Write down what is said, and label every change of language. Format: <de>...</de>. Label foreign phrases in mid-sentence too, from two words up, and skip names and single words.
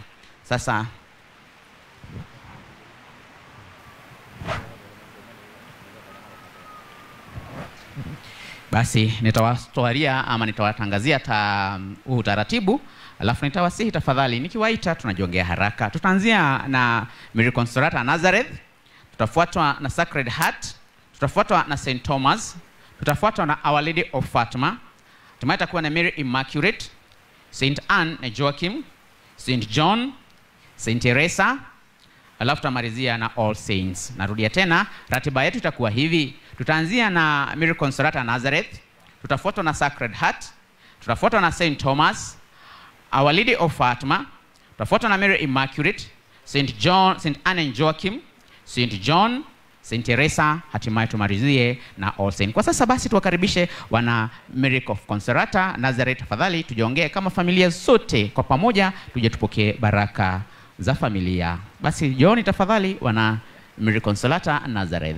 <sw>Sasa basi nitawastwaria ama nitawatangazia utaratibu, alafu nitawasihi tafadhali nikiwaita tunajiongea haraka. Tutaanzia na Mary Consolata Nazareth, tutafuatwa na Sacred Heart, tutafuatwa na St. Thomas, tutafuatwa na Our Lady of Fatima, tumaita kuwa na Mary Immaculate, St. Anne na Joachim, St. John, St. Teresa, alafu tamalizia na All Saints. Narudia tena, ratiba yetu itakuwa hivi. Tutaanzia na Mary Consolata Nazareth, tutafuatwa na Sacred Heart, tutafuatwa na St. Thomas, Our Lady of Fatima, tutafuatwa na Mary Immaculate, St. John, St. Anne and Joachim, St. John, St. Teresa, hatimaye tumalizie na All Saints. Kwa sasa basi tuwakaribishe wana Mary Consolata Nazareth, tafadhali tujiongee kama familia sote kwa pamoja, tuje tupokee baraka za familia. Basi jioni tafadhali wana Mary Consolata Nazareth.</sw>